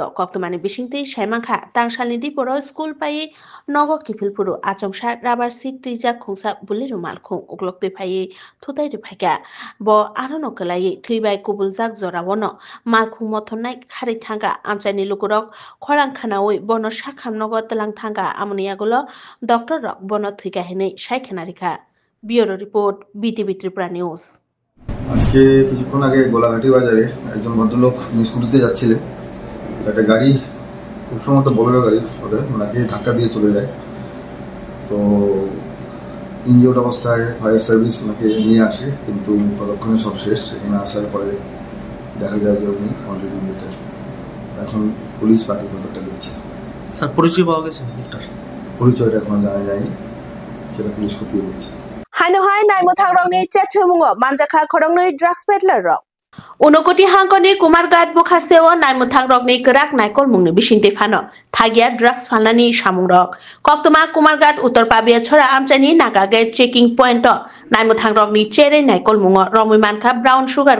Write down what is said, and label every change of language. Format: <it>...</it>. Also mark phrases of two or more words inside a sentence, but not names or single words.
<trp>koktumani bisingti saimangkha tangsalni diporo school pai nogo kifilpuru achomsa rabar sik tija khungsa bulero malkhung uklokte phai thutai ri phaika bo arono kelai thlibai kubuljak jorawono malkhung mothonnai khari thanga amchaini lukurok khorang khanaoi bono sakhamnogo telang thanga amoniagulo doctor rok bono thika hene saikhenarikha</trp> <en>bureau report</en> <trp>BTV Tripura News</trp> <bn>আজকে কিছুক্ষণ আগে গোলাঘাটি বাজারে একজন ভদ্রলোক স্কুটিতে যাচ্ছিলেন একটা গাড়ি খুব সম্ভবত বোলেরো গাড়ি ওটা ওনাকে ধাক্কা দিয়ে চলে যায় তো ইনজিওর্ড অবস্থায়</bn> <en>fire service</en> <bn>ওনাকে নিয়ে আসে কিন্তু ততক্ষণে সব শেষ এখানে আসার পরে দেখা যায় যে উনি অলরেডি মৃত এখন পুলিশ বাকি ব্যাপারটা দেখছে স্যার পরিচয় পাওয়া গেছে পরিচয়টা এখনো জানা যায়নি সেটা পুলিশ খতিয়ে দেখছে</bn> <trp>Haino hai nai mothangrokni chechemungo manjakha khorongni</trp> <en>drugs peddler</en> <trp>rok Unokoti hangkoni Kumargat bukhaseo nai mothangrokni kerak naikol mungni bisingte phano thagia drugs phalnani samungrok koktuma Kumargat uttor pabia chora amchani nagage</trp> <en>checking point</en> <trp>nai mothangrokni chere naikol mungo romimankha</trp> <en>brown sugar</en>